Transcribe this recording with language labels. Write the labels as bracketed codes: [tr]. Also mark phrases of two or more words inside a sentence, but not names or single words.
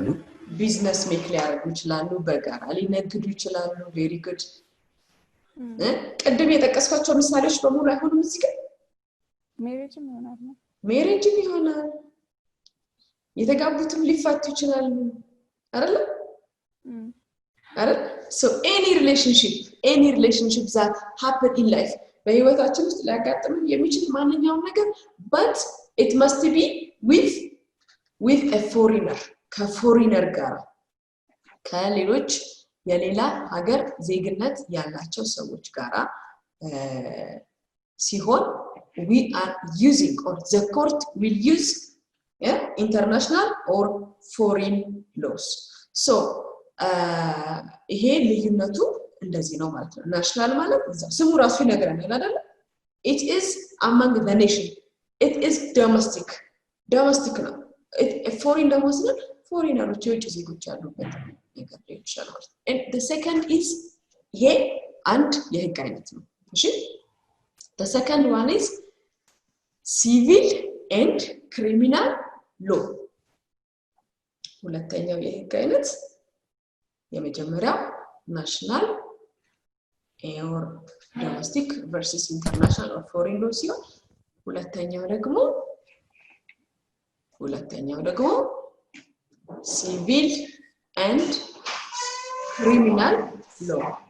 [en] business make [am] ሊያደርጉ ይችላሉ በጋራ ሊነግዱ ይችላሉ [en] very good [am] ቀደም የጠቀስኳቸው ምሳሌዎች በሙሉ አይሆኑም እዚህ ጋር ሜሬጅም ይሆናል የተጋቡትም ሊፋቱ ይችላሉ አይደል [en] so any relationship that happen in life [am] በህይወታችን ውስጥ ሊያጋጥም የሚችል ማንኛውም ነገር [en] but it must be with a foreigner [am] ከፎሪነር ጋር ከሌሎች የሌላ ሀገር ዜግነት ያላቸው ሰዎች ጋር [en] ሲሆን we are using or the court will use international or foreign laws so [am] ይሄ ልዩነቱ እንደዚህ ነው ማለት ነው ናሽናል ማለት ስሙ ራሱ ይነግረናል አይደል [en] it is among the nation it is domestic [am] ነው foreign ደግሞ ስንል ፎሪነሮች የውጭ ዜጎች ያሉበት ነገር ይችላል [en] and the second is [am] ይሄ አንድ የህግ አይነት ነው እሺ [en] the second one is civil and criminal law [am] ሁለተኛው የህግ አይነት የመጀመሪያው [en] national or domestic versus international or foreign law [am] ሲሆን ሁለተኛው ደግሞ [en] civil and criminal law